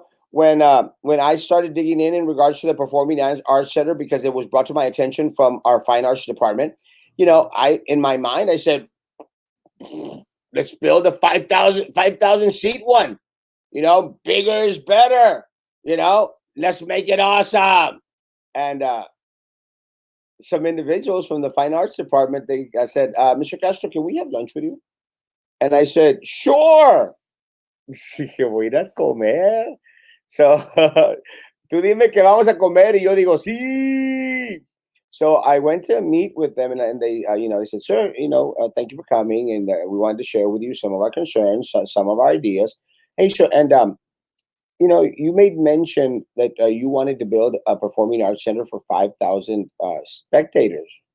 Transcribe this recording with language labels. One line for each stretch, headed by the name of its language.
English: When I started digging in regards to the Performing Arts Center because it was brought to my attention from our fine arts department, I in my mind I said, let's build a 5,000 seat one. Bigger is better. Let's make it awesome. And some individuals from the fine arts department, they said, Mr. Castro, can we have lunch with you? And I said, sure.
Spanish: Dije, voy a ir a comer. So, tú dime que vamos a comer y yo digo, sí.
English: So I went to meet with them and they, they said, sir, thank you for coming. And we wanted to share with you some of our concerns, some of our ideas. Hey, sure. And, you made mention that you wanted to build a performing arts center for 5,000 spectators.